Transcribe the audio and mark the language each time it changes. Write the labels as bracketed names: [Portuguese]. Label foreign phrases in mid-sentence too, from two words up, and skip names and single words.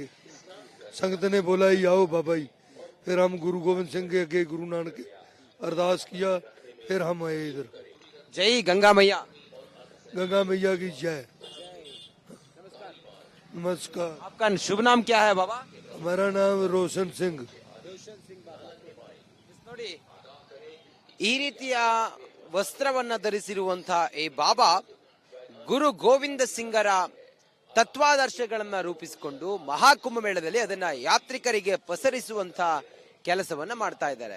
[Hindi] संगत ने बोला ही आओ बाबा ही, फिर हम गुरु गोविंद सिंह के आगे गुरु नानक के अरदास किया, फिर हम आए इधर। जय गंगा मैया। गंगा मैया की जय। नमस्कार। आपका शुभ नाम क्या है बाबा? हमारा नाम रोशन सिंह। [Kannada] ನೋಡಿ, ಈ ರೀತಿಯ ವಸ್ತ್ರವನ್ನ ಧರಿಸಿರುವಂತಹ ಈ ಬಾಬಾ ಗುರು ಗೋವಿಂದ ಸಿಂಗರ ತತ್ವಾದರ್ಶಗಳನ್ನ ರೂಪಿಸಿಕೊಂಡು ಮಹಾಕುಂಭ ಮೇಳದಲ್ಲಿ ಅದನ್ನ ಯಾತ್ರಿಕರಿಗೆ ಪಸರಿಸುವಂತಹ ಕೆಲಸವನ್ನ ಮಾಡ್ತಾ ಇದ್ದಾರೆ.